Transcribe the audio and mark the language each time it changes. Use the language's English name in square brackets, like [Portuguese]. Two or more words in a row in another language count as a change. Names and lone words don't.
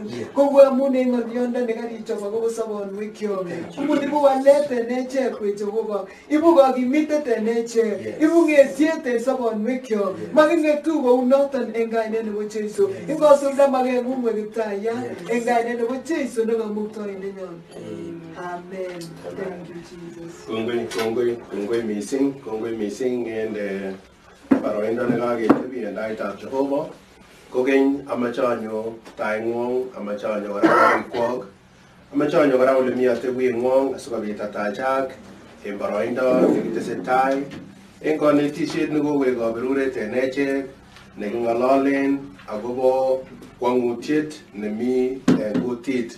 [Kalenjin] Kongoi amun en ng'olyondoni karichop akobo sobonwekyok. Amun ibu walet en echek we Jehova. Ibu kakimitet en echek. Ibu ng'etyet en sobonwekyok. Making'etu kou noton en kainet nebo Jeiso. Ingosulda makeng'ung we Kiptaiyat en kainet nebo Jeiso nekamuktoindenyon. [English] Amen. Thank you Jesus. [Kalenjin] Kongoi mising en boroindo nekaketebi en taitab Jehova. Kokeny amache anyo taing'wong, amache anyo kora korikwok, amache anyo kora ole mi atebuyeng'wong asikobit atachak en boroindo nekitesetai en konetisiet nekowek kaberuret en echek neking'ololen akobo kwang'utiet nemi en kutit.